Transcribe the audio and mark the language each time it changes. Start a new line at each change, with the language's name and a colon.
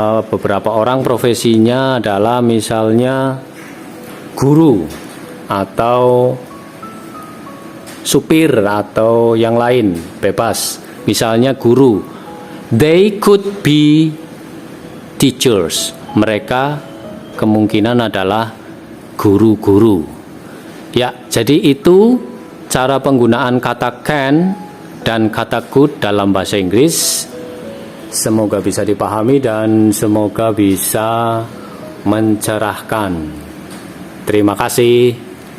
Indonesian: beberapa orang profesinya adalah misalnya guru atau supir atau yang lain, bebas. Misalnya guru,
English: they could be teachers.
Indonesian: Mereka kemungkinan adalah guru-guru. Ya, jadi itu cara penggunaan kata can dan kata could dalam bahasa Inggris. Semoga bisa dipahami dan semoga bisa mencerahkan. Terima kasih.